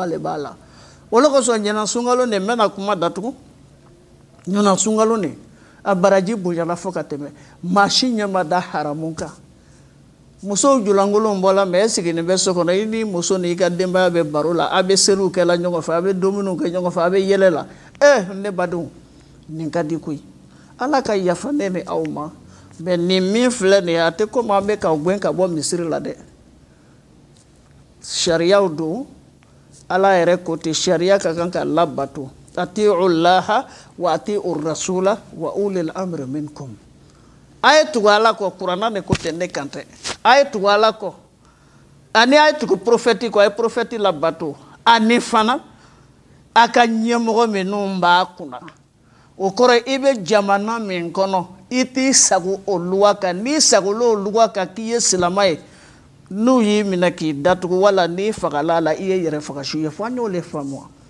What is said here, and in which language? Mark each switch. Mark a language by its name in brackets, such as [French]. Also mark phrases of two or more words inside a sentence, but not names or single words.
[Bambara] le b'a la o le kosɔn ɲinan sunkalo nin n bɛna kuma datugu ɲinan sunkalo nin a baraji bonyana fo ka tɛmɛ maa si ɲɛ ma da haramu kan musow julankolon bɔla mɛ e sigilen bɛ so kɔnɔ i ni muso n'i ka denbaya bɛ baro la a bɛ seliw kɛla ɲɔgɔn fɛ a bɛ dumuniw kɛ ɲɔgɔn fɛ a bɛ yɛlɛ la ne badenw nin ka di koyi ala ka yafa ne ni aw ma mɛ nin min filɛ nin ye a tɛ komi an bɛ ka gɛn ka bɔ misiri la dɛ sariyaw don ala yɛrɛ ko ten sariya ka kan ka labato [Arabic] أطيعوا الله وأطيعوا الرسول وأولي الأمر منكم [Bambara] a ye tugu ala kɔ kuranna ne ko ten ne kan tɛ a ye tugu ala kɔ ani a ye tugu prophète kɔ a ye prophète labato ani fana a ka ɲɛmɔgɔ minnu b'a kunna o kɔrɔ i bɛ jamana min kɔnɔ i t'i sago o luwa kan n'i sagola o luwa kan k'i ye silama ye n'u y'i minɛ k'i datugu wala n'i fagala la i ye yɛrɛ fagasiw ye fo an y'o le faamu